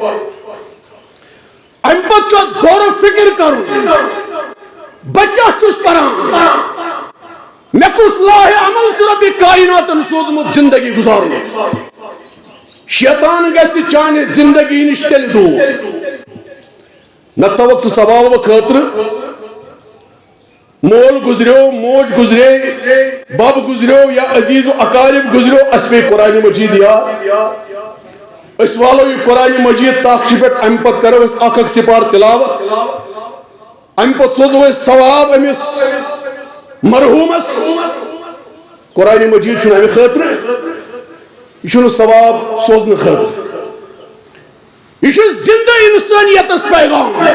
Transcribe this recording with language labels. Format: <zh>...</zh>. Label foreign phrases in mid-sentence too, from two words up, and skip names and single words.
<ks>اَمہِ پتہٕ چھُ اَتھ غور و فکر کرُن بہٕ کیٛاہ چھُس پران مےٚ کُس لاہہِ عمل چھُ رۄبہِ کائناتن سوٗزمُت زندگی گُزارنُک شیطان گژھِ چانہِ زندگی نِش تیٚلہِ دوٗر نتہٕ تھاوکھ ژٕ ثوابہٕ خٲطرٕ مول گزریو موج گزرے بب گزریو یا عزیز و اقارب گزریو اس پہ قرآن مجید یاد اس والو یہ قرآن مجید طاقچہِ پٮ۪ٹھ امہِ پتہٕ کرو اس اکھ سپار تلاوت امہِ پتہٕ سوزو اس ثواب امس مرحومس قرآن مجید چھُنہٕ امہِ خٲطرٕ یہ چھُنہٕ ثواب سوزنہٕ خٲطرٕ یہ چھُ زندہ انسانیتس پیغام</ks>